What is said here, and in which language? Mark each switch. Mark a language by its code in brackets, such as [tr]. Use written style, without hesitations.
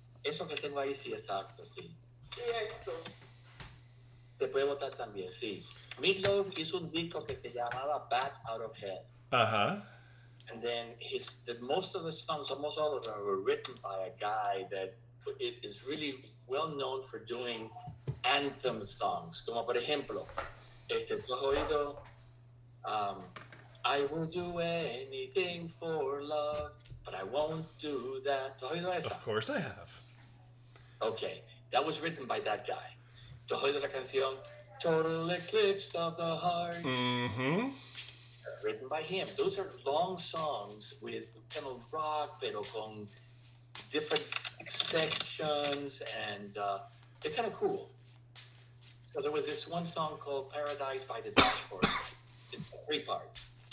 [es] Eso que tengo ahí, sí, exacto, sí. Sí, esto. Se puede votar también, sí. Meatloaf hizo un disco que se llamaba Bat Out of Hell. Uh-huh. [en] And then most of the songs, almost all of them, were written by a guy that is really well known for doing anthem songs. [es] Como por ejemplo, ¿tú has oído? [en] I will do anything for love, but I won't do that. [es] ¿Tú has oído esa? [en] Of course I have. Okay, that was written by that guy. [es] ¿Tú has oído la canción Total Eclipse of the Heart? Mm-hmm. [en] Written by him. Those are long songs with kind of rock, [es] pero con [en] different sections, and they're kind of cool. So there was this one song called Paradise by the Dashboard. It's got 3 parts.